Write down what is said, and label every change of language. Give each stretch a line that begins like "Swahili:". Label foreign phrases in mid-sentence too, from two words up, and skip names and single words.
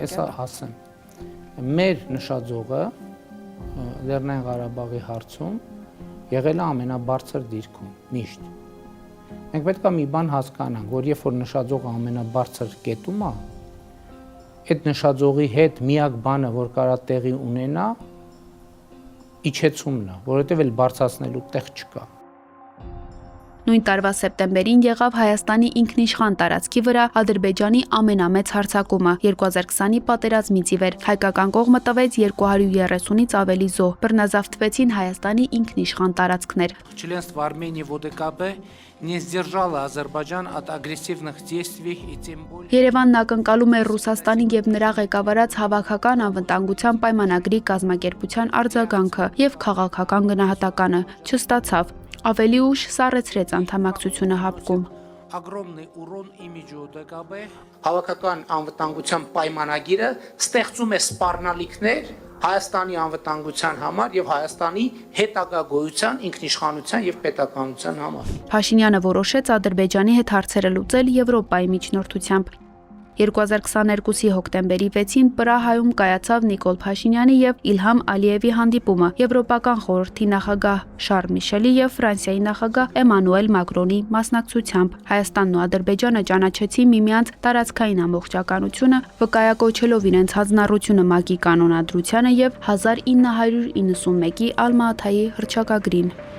Armenian: կետը։ Ես ասեմ։ Մեր նշաձողը Լեռնային Ղարաբաղի հարցում եղել է ամենաբարձր դիրքում, միշտ։ Մենք պետք է մի բան հասկանանք, որ երբ որ նշաձողը ամենաբարձր կետում է, այդ նշաձողի հետ միակ բանը, որ կարա տեղի ունենա, իջեցումն է, որովհետև էլ բարձրացնելու տեղ չկա։ Նույն տարվա սեպտեմբերին եղավ Հայաստանի ինքնիշխան տարածքի վրա Ադրբեջանի ամենամեծ հարձակումը 2020-ի պատերազմից ի վեր։ Հայկական կողմը տվեց 230-ից ավելի զոհ, բռնազավթվեցին Հայաստանի ինքնիշխան տարածքներ։
Russian: Членство Армении в ОДКБ не сдержало Азербайджан от агрессивных действий и тем более
Armenian: Երևանն ակնկալում է Ռուսաստանի եւ նրա ղեկավարած հավաքական անվտանգության պայմանագրի կազմակերպության արձագանքը եւ քաղաքական գնահատականը չստացավ։ Ավելի ուշ սառեցրեց անդամակցությունը հապկում։
Russian: огромный урон имиджу ОДКБ
Armenian: հավաքական անվտանգության պայմանագիրը ստեղծում է սպառնալիքներ Հայաստանի անվտանգության համար եւ Հայաստանի հետագա գոյության, ինքնիշխանության եւ պետականության համար։ Փաշինյանը որոշեց Ադրբեջանի հետ հարցերը լուծել Եվրոպայի միջնորդությամբ։ 2022-ի հոկտեմբերի 6-ին Պրահայում կայացավ Նիկոլ Փաշինյանի եւ Իլհամ Ալիևի հանդիպումը Եվրոպական խորհրդի նախագահ Շարլ Միշելի եւ Ֆրանսիայի նախագահ Էմանուել Մակրոնի մասնակցությամբ։ Հայաստանն ու Ադրբեջանը ճանաչեցին միմյանց տարածքային ամբողջականությունը, վկայակոչելով իրենց հանձնառությունը ՄԱԿ-ի կանոնադրությանը եւ 1991-ի Ալմա-Աթայի հռչակագրին։